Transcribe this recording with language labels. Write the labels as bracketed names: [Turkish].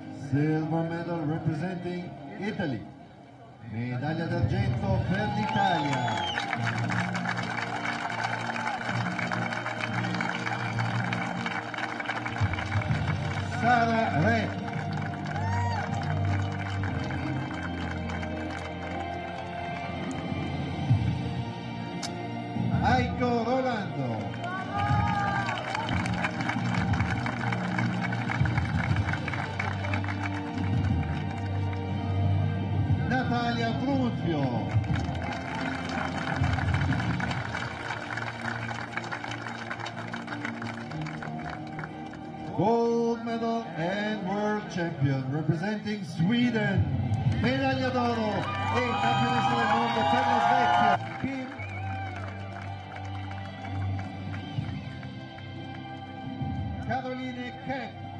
[English] Silver medal representing Italy. [Italian] Medaglia d'argento per l'Italia. Sara Re. Aiko Rolando. Natalia Brunzio. [English] Gold medal and world champion representing Sweden. [Italian] Medaglia d'oro e campionessa del mondo per la Svezia. Kim Caroline Keck.